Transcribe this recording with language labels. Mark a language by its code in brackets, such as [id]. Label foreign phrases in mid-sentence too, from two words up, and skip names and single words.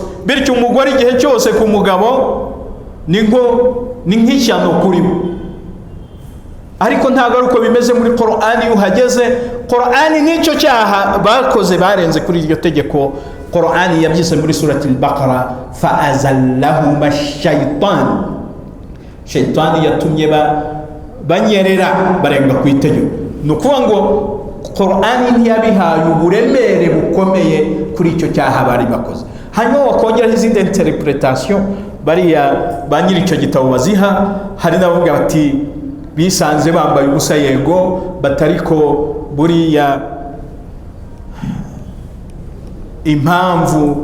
[rw] Bityo umugore igihe cyose ku mugabo ni nk'ishyano kuri we. Ariko ntabwo ari uko bimeze muri Qur'ani. Iyo uhageze, Qur'ani n'icyo cyaha bakoze barenze kuri iryo tegeko. Qur'ani yabyise muri surati al-Baqara, [ar] فأزلهما الشيطان. [rw] Shaytani yatumye banyerera barenga ku itegeko. Ni ukuvuga ngo Qur'ani ntiyabihaye uburemere bukomeye kuri icyo cyaha bari bakoze. Hanyuma wakongeraho izindi interpretation bariya ba nyiri icyo gitabo baziha. Hari n'abavuga bati bisanze bambaye ubusa, yego, batariko buriya impamvu